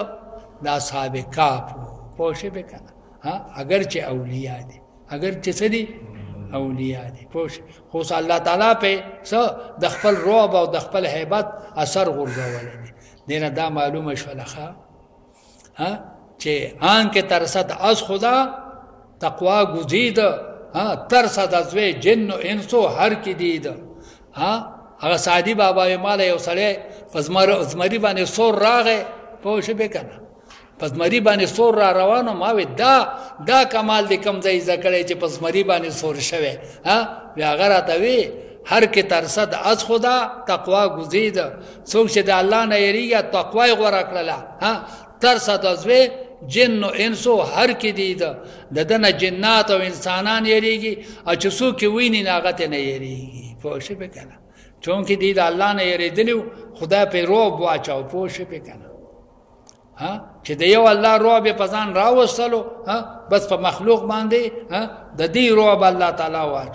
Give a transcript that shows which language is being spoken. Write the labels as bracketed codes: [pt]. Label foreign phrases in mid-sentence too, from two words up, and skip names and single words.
[ps] د اصحاب کهف. پوه شوې که نه؟ اگر چې اولیاء دي اگر چې څه دي اولیاء دي. پوه شوې خو اوس الله تعالی پې څه د خپل رعب او د خپل هیبت اثر غورځولی دی. دې نه دا معلومه شوله چې [fa] آنکه ترسد از خدا تقوا گزید ترسد از وی جن و انسو هر کی دید. [ps] هغه سعدی بابا مال یو سړی په زمري باندې سور راغی. پوه شوې که نه؟ په زمري باندې سور را روانو ما وی دا کمال دی کوم ځای زده کړی چې په زمري باندې سور شوی. بیا هغه راته وی [fa] هر کې ترسد از خدا تقوا گزید. [ps] څوک چې د الله نه یریږي تقوا یې غوره کړله. [fa] ترسد از وی جن و انسو هر کې دید [ps] د ده نه جنات او انسانان یریږي او چې څوک یې ویني نه هغه ته نه یریږي. پوه شوې که نه؟ چونکې دی د الله نه یریدلي خدای پرې رعب واچاو. پوه شوې که نه؟ چې د یو الله رعب یې په ځان راوستلو بس په مخلوق باندې د دې رعب الله تعالی واچو.